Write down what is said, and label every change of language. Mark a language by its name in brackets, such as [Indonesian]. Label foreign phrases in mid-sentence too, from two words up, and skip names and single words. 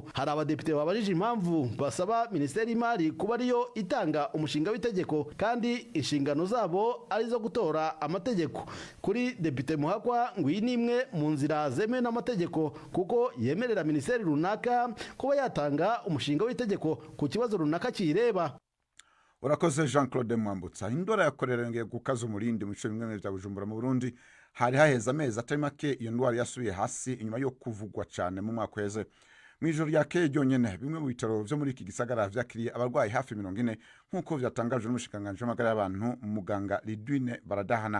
[Kinyarwanda] Hari abadepite babajije impamvu basaba Minisiteri y'Imari kuba ariyo itanga umushinga w'itegeko kandi inshingano zabo arizo gutora amategeko. Kuri Depite Muhakwa ngo iyi ni imwe mu nzira zemewe n'amategeko kuko yemerera minisiteri runaka kuba yatanga umushinga w'itegeko ku kibazo runaka kiyireba. Urakoze Jean Claude Mwambutsa. Indwara ya kolera yongeye gukaza umurindi mu bice bimwe bya Bujumbura mu Burundi. [Rundi] Hari haheze amezi atari make iyo ndwara yasubiye hasi inyuma yo kuvugwa cyane mu mwaka weze. Mu ijoro ryakeye ryonyene bimwe mu bitaro byo muri iki gisagara vyakiriye abarwayi hafi 40 nkuko vyatangajwe n'umushikiranganji w'amagara y'abantu muganga Lidwine Baradahana.